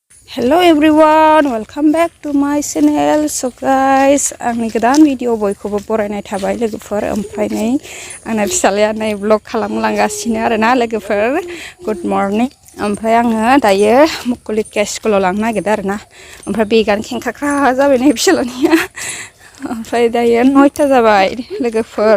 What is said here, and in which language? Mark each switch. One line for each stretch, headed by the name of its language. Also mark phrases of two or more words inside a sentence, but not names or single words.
English: Hello everyone, welcome back to my channel. So guys,
Bodo: आंनि गोदान भिडिअ बयखौबो बरायनाय थाबाय लोगोफोर। ओमफ्राय नै आंना फिसालाया नै ब्लग खालामलांगासिनो आरोना लोगोफोर।
English: Good morning.
Bodo: ओमफ्राय आङो दायो मुकुलिका स्कुलाव लांनो नागिरदों आरोना। ओमफ्राय बेगानो खेंखाख्रा जाबाय नै फिसालानिया। ओमफ्राय दायो 9ता जाबाय लोगोफोर।